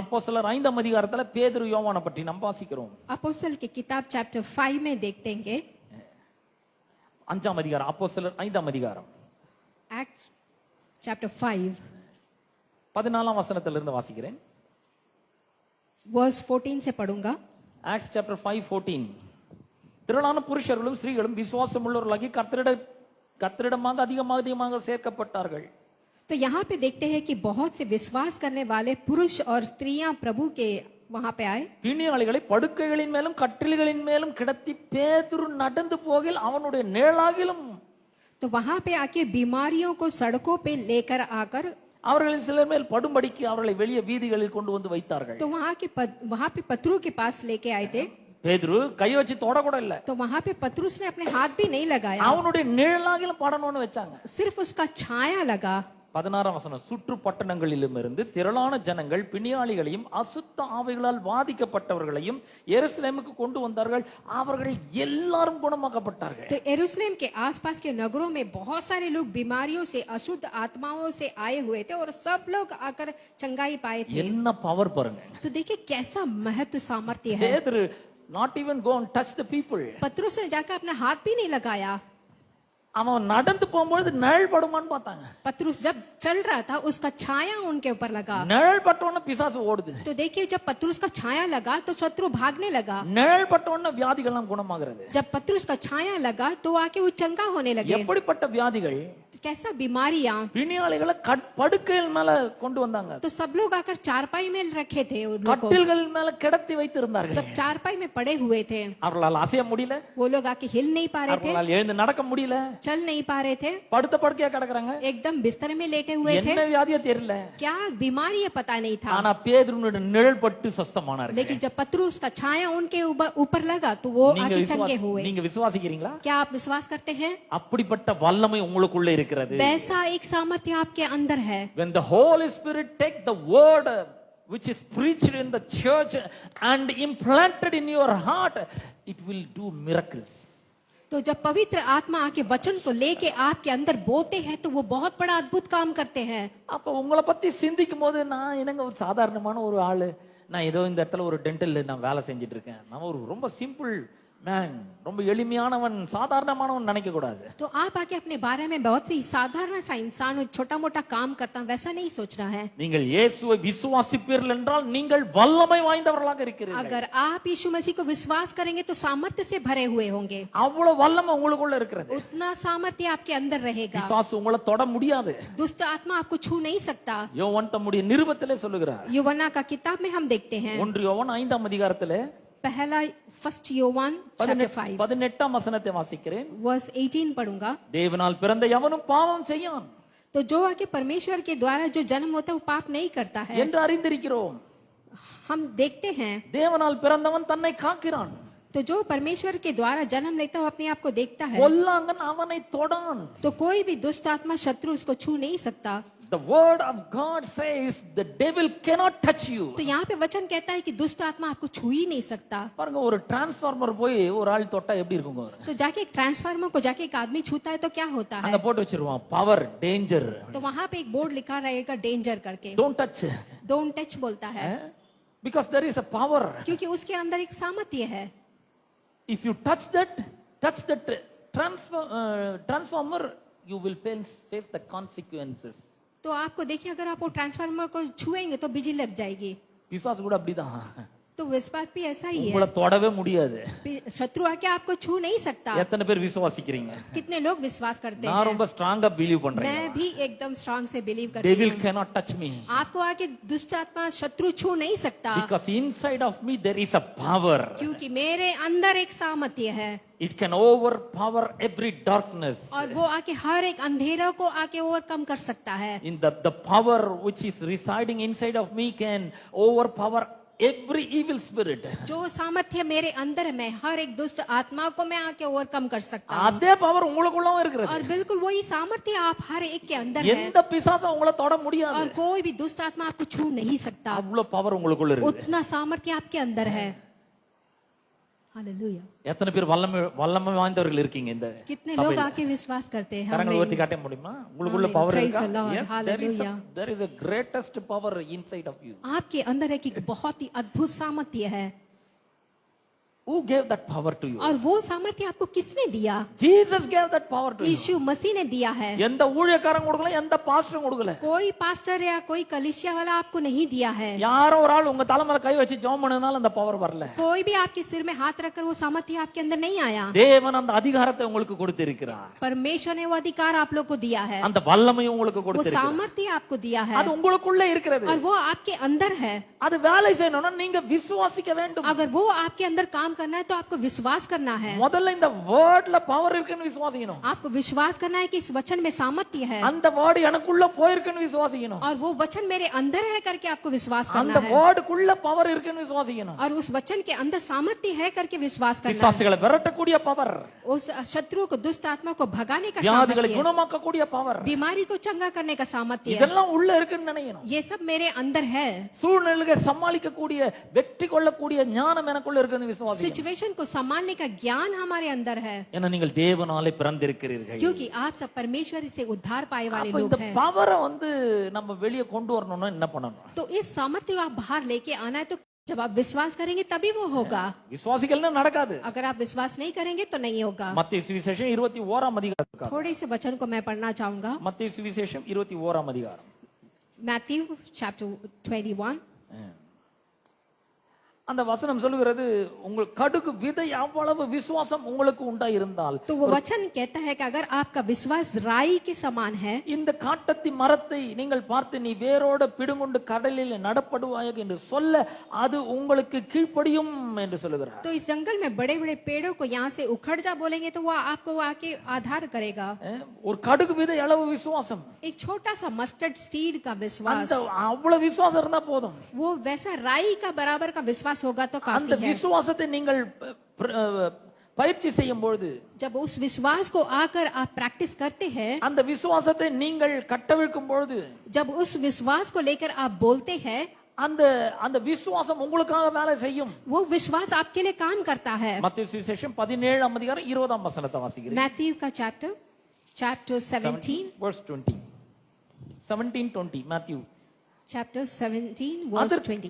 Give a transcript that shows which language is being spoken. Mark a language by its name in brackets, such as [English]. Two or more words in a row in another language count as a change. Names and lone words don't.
[Tamil] அப்போஸ்தலர் 5ஆம் அதிகாரத்துல பேதுரு யோவானை பற்றி நாம் வாசிக்கிறோம். [Hindi] अपोस्तल की किताब चैप्टर 5 में देखते हैं। [Tamil] 5ஆம் அதிகாரம், அப்போஸ்தலர் 5ஆம் அதிகாரம், [Hindi] एक्ट्स चैप्टर 5 [Tamil] 14ஆம் வசனத்திலிருந்து வாசிக்கிறேன். [Hindi] वर्स 14 से पढ़ूंगा। [Tamil] ஆக்ட்ஸ் சாப்டர் 5:14. திரளான புருஷர்களும் ஸ்திரீகளும் விசுவாசம் உள்ளவர்களாகி கர்த்தரிடமாக அதிகமாக சேர்க்கப்பட்டார்கள். [Hindi] तो यहाँ पे देखते हैं कि बहुत से विश्वास करने वाले पुरुष और स्त्रियां प्रभु के वहां पे आए। [Tamil] பிணியாளிகளை படுக்கைகளின் மேலும் கட்டில்களின் மேலும் கிடத்தி பேதுரு நடந்து போகில் அவனுடைய நிழலாகிலும், [Hindi] तो वहां पे आके बीमारियों को सड़कों पे लेकर आकर [Tamil] அவர்களில் சிலர் மேல் படும்படிக்கு அவர்களை வெளியே வீதிகளில் கொண்டு வந்து வைத்தார்கள். [Hindi] तो वहां पे पतरू के पास लेके आए थे। [Tamil] பேதுரு கை வச்சு தொட கூட இல்ல, [Hindi] तो वहां पे पतरूस ने अपने हाथ भी नहीं लगाया, [Tamil] அவனுடைய நிழலாகிலும் படணும்னு வச்சாங்க. [Hindi] सिर्फ उसका छाया लगा। [Tamil] 16ஆம் வசனம், சுற்று பட்டணங்களிலும் இருந்து திரளான ஜனங்கள் பிணியாளிகளையும் அசுத்த ஆவிகளால் பாதிக்கப்பட்டவர்களையும் எருசலேமுக்கு கொண்டு வந்தார்கள், அவர்கள் எல்லாரும் குணமாக்கப்பட்டார்கள். [Hindi] तो यरूशलेम के आसपास के नगरों में बहुत सारे लोग बीमारियों से अशुद्ध आत्माओं से आए हुए थे और सब लोग आकर चंगाई पाए थे। [Tamil] என்ன பவர் பாருங்க. [Hindi] तो देखिए कैसा महत्व सामर्थ्य है। [Tamil] பேதுரு [English] not even go and touch the people. [Hindi] पतरूस ने जाकर अपना हाथ भी नहीं लगाया। [Tamil] அவன் நடந்து போகும்போது நிழல் படுமான்னு பார்த்தாங்க. [Hindi] पतरूस जब चल रहा था उसका छाया उनके ऊपर लगा। [Tamil] நிழல் பட்டோன்னு பிசாசு ஓடுது. [Hindi] तो देखिए जब पतरूस का छाया लगा तो शत्रु भागने लगा। [Tamil] நிழல் பட்டோன்னு வியாதிகள் எல்லாம் குணமாகிறது. [Hindi] जब पतरूस का छाया लगा तो आके वो चंगा होने लगे। [Tamil] எப்படிப்பட்ட வியாதிகள்? [Hindi] कैसा बीमारियां? [Tamil] பிணியாளிகளை படுக்கைகள் மேல கொண்டு வந்தாங்க. [Hindi] तो सब लोग आकर चारपाई में रखे थे, उन लोगों को [Tamil] கட்டில்கள் மேல கிடத்தி வைத்திருந்தார்கள். [Hindi] सब चारपाई में पड़े हुए थे। [Tamil] அவர்களால் அசைய முடியல, [Hindi] वो लोग आके हिल नहीं पा रहे थे, [Tamil] அவர்களால் எழுந்து நடக்க முடியல, [Hindi] चल नहीं पा रहे थे, [Tamil] படுத்த படுக்கையா கிடக்குறாங்க, [Hindi] एकदम बिस्तर में लेटे हुए थे, [Tamil] என்ன வியாதியே தெரியல. [Hindi] क्या बीमारी है पता नहीं था। [Tamil] ஆனா பேதுருனுடைய நிழல் பட்டு சொஸ்தமானாரு. [Hindi] लेकिन जब पतरूस का छाया उनके ऊपर लगा तो वो आगे चंगे हुए। [Tamil] நீங்க விசுவாசிக்கிறீங்களா? [Hindi] क्या आप विश्वास करते हैं? [Tamil] அப்படிப்பட்ட வல்லமை உங்களுக்குள்ள இருக்கிறது. [Hindi] वैसा एक सामर्थ्य आपके अंदर है। [English] When the Holy Spirit take the word which is preached in the church and implanted in your heart, it will do miracles. [Hindi] तो जब पवित्र आत्मा आके वचन को लेके आपके अंदर बोते हैं तो वो बहुत बड़ा अद्भुत काम करते हैं। [Tamil] அப்ப உங்களை பத்தி சிந்திக்கும் போது நான் என்னங்க ஒரு சாதாரணமான ஒரு ஆளு, நான் ஏதோ இந்த இடத்துல ஒரு டென்டல் நான் வேலை செஞ்சுட்டு இருக்கேன், நான் ஒரு ரொம்ப [English] simple man, [Tamil] ரொம்ப எளிமையானவன், சாதாரணமானவன் நினைக்க கூடாது. [Hindi] तो आप आके अपने बारे में बहुत ही साधारण सा इंसान हो, छोटा मोटा काम करता हूं, वैसा नहीं सोचना है। [Tamil] நீங்கள் இயேசுவை விசுவாசிப்பீர்கள் என்றால் நீங்கள் வல்லமை வாய்ந்தவர்களாக இருக்கிறீர்கள். [Hindi] अगर आप यीशु मसीह को विश्वास करेंगे तो सामर्थ्य से भरे हुए होंगे। [Tamil] அவ்வளவு வல்லமை உங்களுக்குள்ள இருக்கிறது. [Hindi] उतना सामर्थ्य आपके अंदर रहेगा। [Tamil] பிசாசு உங்களை தொட முடியாது. [Hindi] दुष्ट आत्मा आपको छू नहीं सकता। [Tamil] யோவான் தம்முடைய நிருபத்திலே சொல்லுகிறார். [Hindi] यूवना का किताब में हम देखते हैं, [Tamil] 1 யோவான் 5ஆம் அதிகாரத்திலே [Hindi] पहला फर्स्ट योवान चैप्टर 5 [Tamil] 18ஆம் வசனத்தை வாசிக்கிறேன். [Hindi] वर्स 18 पढ़ूंगा। [Tamil] தேவனால் பிறந்த எவனும் பாவம் செய்யான் [Hindi] तो जो आके परमेश्वर के द्वारा जो जन्म होता है वो पाप नहीं करता है। [Tamil] என்று அறிந்திருக்கிறோம். [Hindi] हम देखते हैं [Tamil] தேவனால் பிறந்தவன் தன்னை காக்கிறான், [Hindi] तो जो परमेश्वर के द्वारा जन्म लेता है वो अपने आप को देखता है। [Tamil] பொல்லாங்கன் அவனை தொடான். [Hindi] तो कोई भी दुष्ट आत्मा शत्रु उसको छू नहीं सकता। [English] The word of God says the devil cannot touch you. [Hindi] तो यहाँ पे वचन कहता है कि दुष्ट आत्मा आपको छू ही नहीं सकता। [Tamil] பாருங்க, ஒரு டிரான்ஸ்ஃபார்மர் போய் ஒரு ஆள் தொட்டா எப்படி இருக்குங்க? [Hindi] तो जाके एक ट्रांसफार्मर को जाके एक आदमी छूता है तो क्या होता है? [Tamil] அங்க போட்டு வச்சிருவான் [English] power danger. [Hindi] तो वहां पे एक बोर्ड लिखा रहेगा डेंजर करके, [English] Don't touch. don't touch [Hindi] बोलता है, [English] Because there is a power. [Hindi] क्योंकि उसके अंदर एक सामर्थ्य है। [English] If you touch that transformer, you will face the consequences. [Hindi] तो आपको देखिए, अगर आप वो ट्रांसफार्मर को छुएंगे तो बिजली लग जाएगी। [Tamil] பிசாசு கூட அப்படிதான், [Hindi] तो विश्वास भी ऐसा ही है। [Tamil] உங்களை தொடவே முடியாது. [Hindi] शत्रु आके आपको छू नहीं सकता। [Tamil] எத்தனை பேர் விசுவாசிக்கிறீங்க? [Hindi] कितने लोग विश्वास करते [Tamil] நான் [Hindi] हैं? [Tamil] ரொம்ப [English] strong believe [Tamil] பண்றேன். [Hindi] मैं भी एकदम स्ट्रांग से बिलीव करती [English] Devil [Hindi] हूँ। [English] cannot touch me. [Hindi] आपको आके दुष्ट आत्मा शत्रु छू नहीं सकता, [English] Because inside of me there is a power. [Hindi] क्योंकि मेरे अंदर एक सामर्थ्य है [English] It can overpower every darkness. [Hindi] और वो आके हर एक अंधेरा को आके ओवरकम कर सकता है। [English] In the power which is residing inside of me can overpower every evil spirit. [Hindi] जो सामर्थ्य मेरे अंदर है, मैं हर एक दुष्ट आत्मा को मैं आके ओवरकम कर सकता हूँ। [Tamil] அதே பவர் உங்களுக்குள்ளவும் இருக்கிறது. [Hindi] और बिल्कुल वही सामर्थ्य आप हर एक के अंदर है [Tamil] எந்த பிசாசும் உங்களை தொட முடியாது. [Hindi] और कोई भी दुष्ट आत्मा आपको छू नहीं सकता। [Tamil] அவ்வளவு பவர் உங்களுக்குள்ள இருக்குது. [Hindi] उतना सामर्थ्य आपके अंदर है। हालेलुया। [Tamil] எத்தனை பேர் வல்லமை வாய்ந்தவர்கள் இருக்கீங்க இந்த [Hindi] कितने लोग आके विश्वास करते हैं? [Tamil] கரங்களை உயர்த்தி காட்ட முடியுமா? உங்களுக்குள்ள பவர் [English] Praise [Tamil] இருக்கா? [English] the Lord. Yes, Hallelujah. there is a greatest power inside of you. [Hindi] आपके अंदर एक बहुत ही अद्भुत सामर्थ्य है। [English] Who gave that power to you? [Hindi] और वो सामर्थ्य आपको किसने दिया? [English] Jesus gave that power to you. [Hindi] यीशु मसीह ने दिया है। [Tamil] எந்த ஊழியக்காரன் கொடுக்கல, எந்த பாஸ்டரும் கொடுக்கல. [Hindi] कोई पास्टर या कोई कलीसिया वाला आपको नहीं दिया है। [Tamil] யாரோ ஒரு ஆள் உங்க தலைமையில கை வச்சு ஜெபம் பண்ணனால அந்த பவர் வரல. [Hindi] कोई भी आपके सिर में हाथ रखकर वो सामर्थ्य आपके अंदर नहीं आया। [Tamil] தேவன் அந்த அதிகாரத்தை உங்களுக்கு கொடுத்திருக்கிறார். [Hindi] परमेश्वर ने वो अधिकार आप लोग को दिया है, [Tamil] அந்த வல்லமையை உங்களுக்கு [Hindi] वो [Tamil] கொடுத்திருக்கிறார். [Hindi] सामर्थ्य आपको दिया है [Tamil] அது உங்களுக்குள்ள இருக்கிறது. [Hindi] और वो आपके अंदर है। [Tamil] அது வேலை செய்யணும்னா நீங்க விசுவாசிக்க வேண்டும். [Hindi] अगर वो आपके अंदर काम करना है तो आपको विश्वास करना है। [Tamil] முதல்ல இந்த வேர்ட்ல பவர் இருக்குன்னு விசுவாசிக்கணும். [Hindi] आपको विश्वास करना है कि इस वचन में सामर्थ्य है [Tamil] அந்த வேர்ட் எனக்குள்ள போயிருக்குன்னு விசுவாசிக்கணும். [Hindi] और वो वचन मेरे अंदर है करके आपको विश्वास करना [Tamil] அந்த [Hindi] है [Tamil] வேர்டுக்குள்ள பவர் இருக்குன்னு விசுவாசிக்கணும். [Hindi] और उस वचन के अंदर सामर्थ्य है करके विश्वास करना है। [Tamil] பிசாசுகளை விரட்டக்கூடிய பவர், [Hindi] उस शत्रु को, दुष्ट आत्मा को भगाने का [Tamil] வியாதிகளை [Hindi] सामर्थ्य, [Tamil] குணமாக்கக்கூடிய பவர், [Hindi] बीमारी को चंगा करने का सामर्थ्य, [Tamil] இதெல்லாம் உள்ள இருக்குன்னு நினைக்கணும். [Hindi] ये सब मेरे अंदर है। [Tamil] சூழ்நிலைகளை சமாளிக்கக்கூடிய வெற்றி கொள்ளக்கூடிய ஞானம் எனக்குள்ள இருக்குன்னு விசுவாசிக்கணும். [Hindi] सिचुएशन को संभालने का ज्ञान हमारे अंदर है, [Tamil] ஏன்னா நீங்கள் தேவனாலே பிறந்திருக்கிறீர்கள். [Hindi] क्योंकि आप सब परमेश्वर से उद्धार पाए वाले [Tamil] அப்ப [Hindi] लोग [Tamil] இந்த [Hindi] हैं। [Tamil] பவரை நம்ம வெளியே கொண்டு வரணும்னா என்ன பண்ணணும்? [Hindi] तो इस सामर्थ्य को आप बाहर लेके आना है, तो जब आप विश्वास करेंगे तभी वो होगा। [Tamil] விசுவாசிக்கலன்னா நடக்காது. [Hindi] अगर आप विश्वास नहीं करेंगे तो नहीं होगा। [Tamil] மத்தேயு சுவிசேஷம் 21ஆம் அதிகாரம். [Hindi] थोड़े से वचन को मैं पढ़ना चाहूंगा। [Tamil] மத்தேயு சுவிசேஷம் 21ஆம் அதிகாரம். [Hindi] मैथ्यू चैप्टर 21। [Tamil] அந்த வசனம் சொல்லுகிறது உங்கள் கடுகு விதை அவ்வளவு விசுவாசம் உங்களுக்கு உண்டாயிருந்தால் [Hindi] तो वो वचन कहता है कि अगर आपका विश्वास राई के समान है, [Tamil] இந்த காட்டத்தி மரத்தை நீங்கள் பார்த்து நீ வேரோட பிடுங்குண்டு கடலில் நடப்படுவாயாக என்று சொல்ல அது உங்களுக்கு கீழ்ப்படியும் என்று சொல்லுகிறார். [Hindi] तो इस जंगल में बड़े बड़े पेड़ों को यहाँ से उखड़ जा बोलेंगे तो वो आपको आके आधार करेगा. [Tamil] ஒரு கடுகு விதை அளவு விசுவாசம், [Hindi] एक छोटा सा [English] mustard seed [Hindi] का विश्वास, [Tamil] அந்த அவ்வளவு விசுவாசம் இருந்தா போதும். [Hindi] वो वैसा राई का बराबर का विश्वास होगा तो [Tamil] அந்த [Hindi] काफी है. [Tamil] விசுவாசத்தை நீங்கள் பயிற்சி செய்யும் பொழுது, [Hindi] जब उस विश्वास को आकर आप प्रैक्टिस करते हैं, [Tamil] அந்த விசுவாசத்தை நீங்கள் கட்டவிழ்க்கும் பொழுது, [Hindi] जब उस विश्वास को लेकर आप बोलते हैं, [Tamil] அந்த அந்த விசுவாசம் உங்களுக்காக வேலை செய்யும். [Hindi] वो विश्वास आपके लिए काम करता है. [Tamil] மத்தேயு சுவிசேஷம் 17 அதிகாரம் 20 வசனத்தை வாசிக்கிறேன். [Hindi] मैथ्यू का चैप्टर 17 [English] verse 20. 17:20 Matthew. chapter 17 verse 20.